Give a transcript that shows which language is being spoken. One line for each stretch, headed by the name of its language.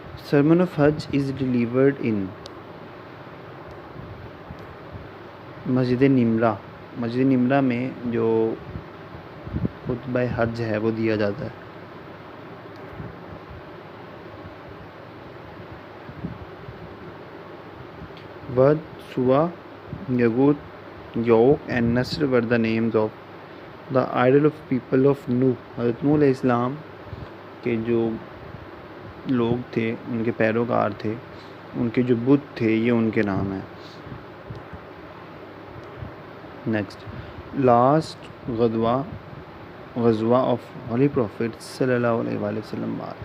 English: sermon of Hajj is delivered in Masjid Nimrah.
Urdu: مسجد نمرہ میں جو خطبہ حج ہے وہ دیا جاتا ہے.
English: Wadd, Suwa, Yaghuth Yauq and Nasr were the names of the idol of people of Nuh.
Urdu: حضرت نوح علیہ السلام کے جو لوگ تھے، ان کے پیروکار تھے، ان کے جو بت تھے، یہ ان کے نام ہیں.
English: Next, last غزوہ of holy prophet صلی اللہ علیہ وآلہ وسلم.